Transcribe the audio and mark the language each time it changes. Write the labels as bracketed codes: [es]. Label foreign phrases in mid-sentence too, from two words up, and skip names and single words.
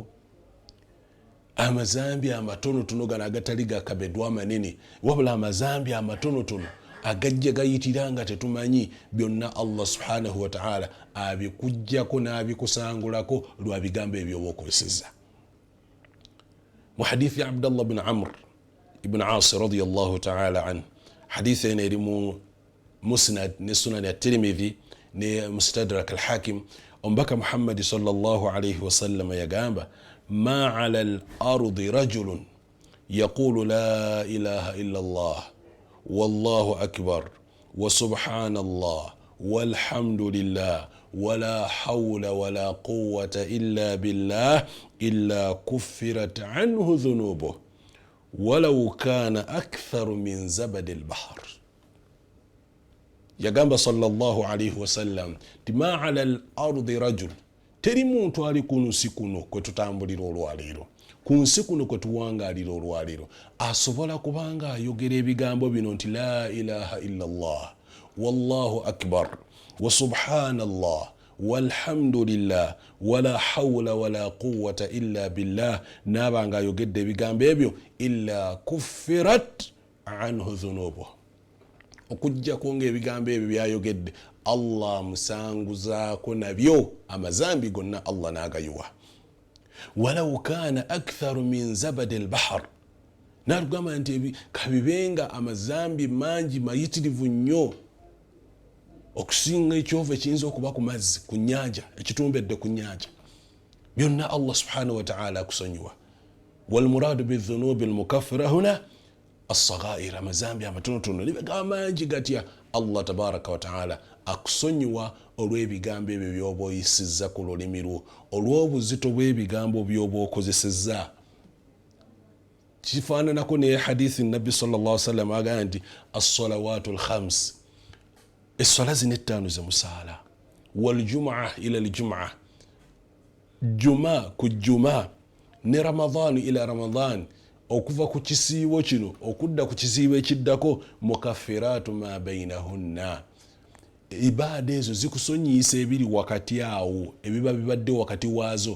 [lg] Amazambi amatonotono gano agatali gakabedwa amanene, wabula amazambi amatonotono agajja gayitira nga tetumanyi, byonna Allah [ar] سبحانه وتعالى [lg] abikujjako n'abikusangulako lwa bigambo ebyoba okozesezza. Mu hadithi ya Abdallah bin Amr ibn As [ar] رضي الله تعالى عن, [lg] hadithi ene eri mu Musnad ne Sunan at-Tirmidhi ne Mustadrak al-Hakim, ombaka Muhammad sallallahu [ar] عليه وسلم yagamba ما على الأرض رجل يقول لا إله إلا الله والله أكبر وسبحان الله والحمد لله ولا حول ولا قوة إلا بالله إلا كفرت عنه ذنوبه ولو كان أكثر من زبد البحر. Yagamba صلى الله عليه وسلم ti ما على الأرض رجل, [lg] teri muntu ali ku nsi kuno kwe tutambulira olwaleero, ku nsi kuno kwe tuwangalira olwaleero asobola kubanga ayogera ebigambo bino nti [ar] لا إله إلا الله والله أكبر وسبحان الله والحمد لله ولا حول ولا قوة إلا بالله, [lg] nabanga ayogedde ebigambo ebyo [ar] إلا كفرت عنه ذنوبه, [lg] okujja kunga ebigambo ebyo byayogedde Allah musanguzaako nabyo amazambi gonna Allah n'agayiwa. [ar] ولو كان أكثر من زبد البحر, [lg] narugamba nti kabibenga amazambi mangi mayitirivu nnyo okusinga ekyova ekiyinza okuba ku mazzi ku nnyanja, ekitumbedde ku nnyanja, byonna Allah [ar] سبحانه وتعالى [lg] akusonyiwa. [ar] والمراد بالذنوب المكفرة هنا الصغائر, [lg] amazambi amatonotono nibega mangi gatya Allah [ar] تبارك وتعالى [lg] akusonyiwa olw'ebigambo ebyo byoba oyisizza ku lulimi lwo, olw'obuzito bw'ebigambo byoba okozesezza. Kifaananako ne hadithi nabbi [ar] صلى الله عليه وسلم [lg] agamba nti [ar] الصلوات الخمس, [lg] essala zino ettaano zemusaala, [ar] والجمعة إلى الجمعة, [lg] juma ku juma, ne [ar] رمضان إلى رمضان, [lg] okuva ku kisiibo kino okudda ku kisiibo ekiddako, [ar] مكفرات ما بينهن, [lg] ibaada ezo zikusonyiisa ebiri wakati awo, ebiba bibadde wakati waazo.